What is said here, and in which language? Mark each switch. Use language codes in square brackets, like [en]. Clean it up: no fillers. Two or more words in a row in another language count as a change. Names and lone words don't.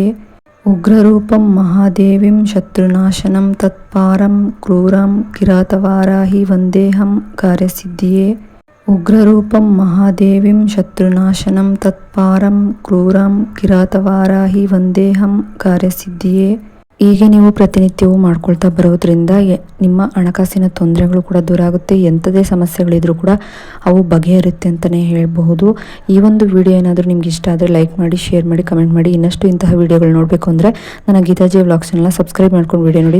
[sa] ಉಗ್ರರೂಪಂ ಮಹಾದೇವಿಂ ಶತ್ರುನಾಶನಂ ತತ್ಪಾರಂ ಕ್ರೂರಂ ಕಿರಾತವಾರಾಹಿ ವಂದೇಹಂ ಕಾರ್ಯಸಿದ್ಧಿಯೇ. ಉಗ್ರರೂಪಂ ಮಹಾದೇವಿಂ ಶತ್ರುನಾಶನಂ ತತ್ಪಾರಂ ಕ್ರೂರಂ ಕಿರಾತವಾರಾಹಿ ವಂದೇಹಂ ಕಾರ್ಯಸಿದ್ಧಿಯೇ. [kn] ಹೀಗೆ ನೀವು ಪ್ರತಿನಿತ್ಯವೂ ಮಾಡ್ಕೊಳ್ತಾ ಬರೋದ್ರಿಂದ ನಿಮ್ಮ ಹಣಕಾಸಿನ ತೊಂದರೆಗಳು ಕೂಡ ದೂರ ಆಗುತ್ತೆ. ಎಂಥದೇ ಸಮಸ್ಯೆಗಳಿದ್ರೂ ಕೂಡ ಅವು ಬಗೆಹರುತ್ತೆ ಅಂತಲೇ ಹೇಳಬಹುದು. ಈ ಒಂದು ವಿಡಿಯೋ ಏನಾದರೂ ನಿಮ್ಗೆ ಇಷ್ಟ ಆದರೆ ಲೈಕ್ ಮಾಡಿ, ಶೇರ್ ಮಾಡಿ, ಕಮೆಂಟ್ ಮಾಡಿ. ಇನ್ನಷ್ಟು ಇಂತಹ ವಿಡಿಯೋಗಳು ನೋಡಬೇಕು ಅಂದರೆ ನನ್ನ ಗೀತಾಜಿ ವ್ಲಾಗ್ಸ್ ಚಾನಲ್ನ ಸಬ್ಸ್ಕ್ರೈಬ್ ಮಾಡ್ಕೊಂಡು ವಿಡಿಯೋ ನೋಡಿ.